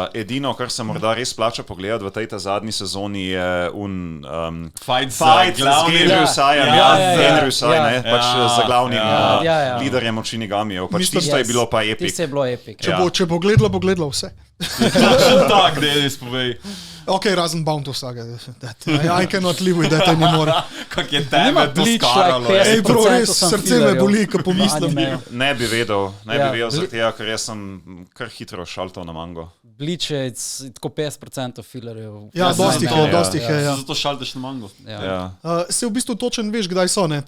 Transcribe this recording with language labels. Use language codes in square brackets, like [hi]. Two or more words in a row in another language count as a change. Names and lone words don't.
[sl] Edino, kar se morda res plača pogledati v tej zadnji sezoni je Fight z Henry Usai, pač za glavnim liderjem od Shinigamijev. Pač tisto je bilo pa epic. Tisto je bilo epic. Če bo gledalo vse. Tak, Denis, povej. Ok, razen Bound of Saga. [en] I cannot live with that anymore. [sl] Kak je tebe to skaralo. Ej, bro, res, srce me boli, ko pomislim. Ne bi vedel, zaradi tega, ker jaz sem kar hitro šaltal na mango. Bleach je tako 50% fillerjev. Ja, dosti jih je. Zato šalteš na mango. Se v bistvu točen veš, kdaj so, ne?